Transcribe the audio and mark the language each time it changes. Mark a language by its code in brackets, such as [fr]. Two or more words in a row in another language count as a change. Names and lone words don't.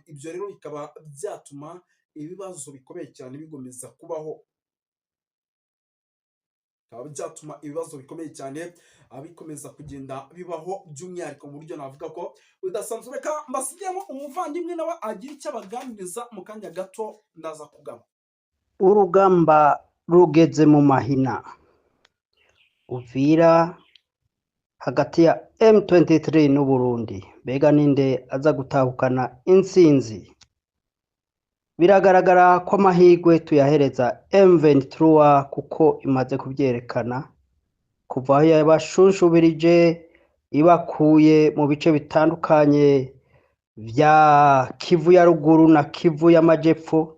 [rw] Ibyo rero bikaba byatuma ibibazo bikomeye cyane bigomeza kubaho, byatuma ibibazo bikomeye cyane bikomeza kugenda bibaho by'umwihariko mu buryo navuga ko udasanzwe. Reka mbasigemo umuvandimwe nawe agira icyo abaganiriza mu kanya gato ndaza kugaba. Urugamba rugeze mu mahina. Uvira hagati ya M23 n'u Burundi, mbega ninde aza gutahukana intsinzi? Biragaragara ko amahirwe tuyahereza M23 kuko imaze kubyerekana kuva aho yabashunshubirije ibakuye mu bice bitandukanye vya Kivu ya ruguru na Kivu y'amajepfo.